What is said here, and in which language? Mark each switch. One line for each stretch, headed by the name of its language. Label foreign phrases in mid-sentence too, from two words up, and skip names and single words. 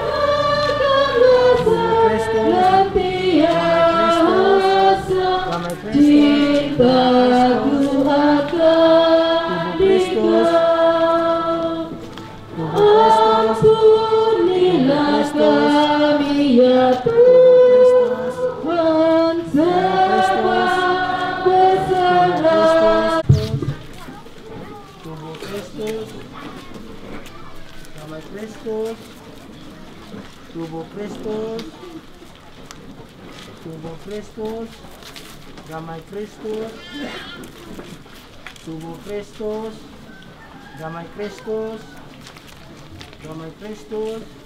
Indonesian: Cintaku akan Dikau, ampunilah kami ya Tuhan, sebab bersalah. tubuh Kristus, damai Kristus, tubuh Kristus, tubuh Kristus, damai Kristus, tubuh Kristus, damai Kristus, damai Kristus,